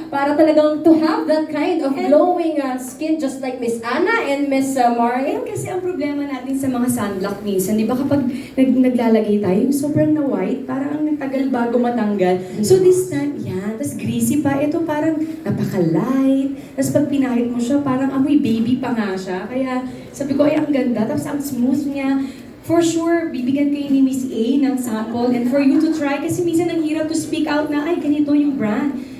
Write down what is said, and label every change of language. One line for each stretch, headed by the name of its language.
Filipino: Para talagang
English: to have that kind of glowing skin just like Miss Ana and Miss Marian.
Filipino: Kasi ang problema natin sa mga sunblock minsan, di ba kapag naglalagay tayo, yung sobrang na white, parang ang tagal bago matanggal.
English: So this time,
Filipino: yan, tas greasy pa, ito parang napaka-light, tas pag pinahit mo siya, parang amoy baby pa nga siya. Kaya sabi ko, ay ang ganda, tapos ang smooth niya.
English: For sure,
Filipino: bibigyan kayo ni Miss A ng sample
English: and for you to try
Filipino: kasi minsan ang hirap
English: to speak out
Filipino: na, ay, ganito yung brand.